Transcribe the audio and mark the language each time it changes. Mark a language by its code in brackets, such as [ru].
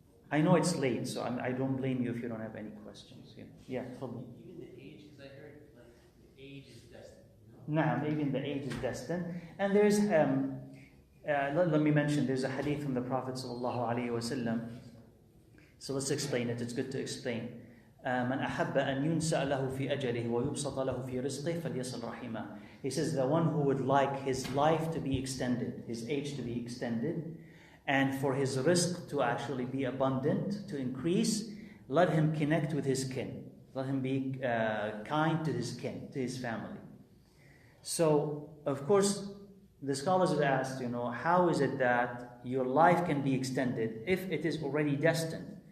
[en] I know it's late, so I don't blame you if you don't have any questions. Yeah, Even the age, because I heard the age is destined. Even the age is destined. And there's, let me mention, there's a hadith from the Prophet ﷺ. So let's explain it. It's good to explain. [ar] من أحب أن ينسأ له في أجله ويبسط له في رزقه فليصل رحمه. [en] He says the one who would like his life to be extended, his age to be extended, and for his rizq to actually be abundant, to increase, let him connect with his kin. Let him be kind to his kin, to his family. So, of course, the scholars have asked, how is it that your life can be extended if it is already destined?